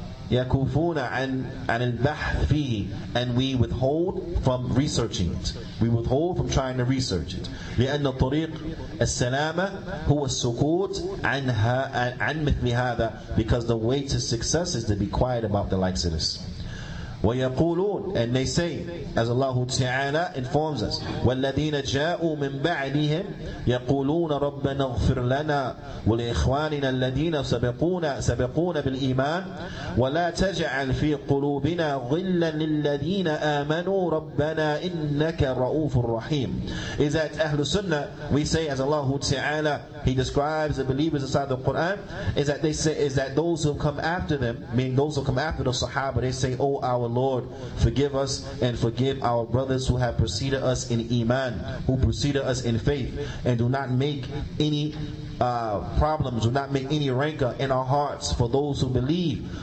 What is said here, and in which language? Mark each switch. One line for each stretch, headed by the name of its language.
Arabic: يكفون عن البحث فيه,
English: and we withhold from researching it. We withhold from trying to research it.
Arabic: لأن طريق السلامة هو السكوت عن مثل هذا,
English: because the way to success is to be quiet about the likes of this.
Arabic: ويقولون,
English: and they say, as Allah Ta'ala informs us,
Arabic: والذين جاءوا من بعدهم يقولون ربنا اغفر لنا ولإخواننا الذين سبقونا بالإيمان ولا تجعل في قلوبنا غلا للذين آمنوا ربنا إنك رؤوف رحيم.
English: Is that Ahlul Sunnah, we say, as Allah Ta'ala, He describes the believers inside the Qur'an, is that they say, is that those who come after them, meaning those who come after the Sahaba, they say, oh our Lord, forgive us and forgive our brothers who have preceded us in Iman, who preceded us in faith, and do not make any problems, do not make any rancor in our hearts for those who believe.